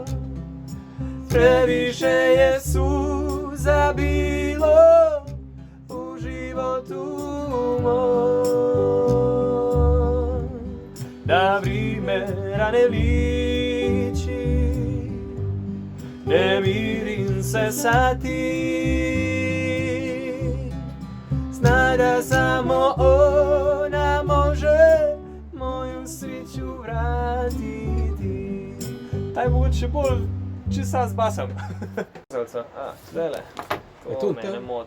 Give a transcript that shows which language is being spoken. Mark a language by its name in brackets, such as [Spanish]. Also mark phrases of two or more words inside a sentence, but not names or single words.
[Croatian] Previše je suza bilo u životu mom, da vrijeme rane liči, ne mirim se sa tim. Znaj da samo ona može moju sreću vratiti. [Slovenian] Taj mogoče bolj čisa z basom. Zdajle. To mene moti.